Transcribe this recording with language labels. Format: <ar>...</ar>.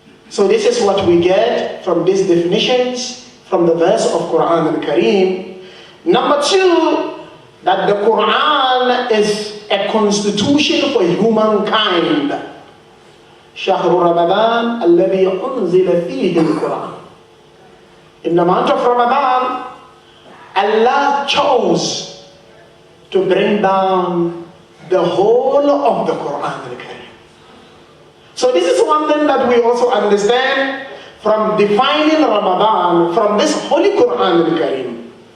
<en>So this is what we get from these definitions from the verse of Quran al-Kareem. Number two, that the Quran is a constitution for humankind.</en> <ar>شهر رمضان الذي أنزل فيه القرآن.</ar> <en>In the month of Ramadan, Allah chose to bring down the whole of the Quran al-Kareem. So this is one thing that we also understand from defining Ramadan from this Holy Quran al-Kareem.</en>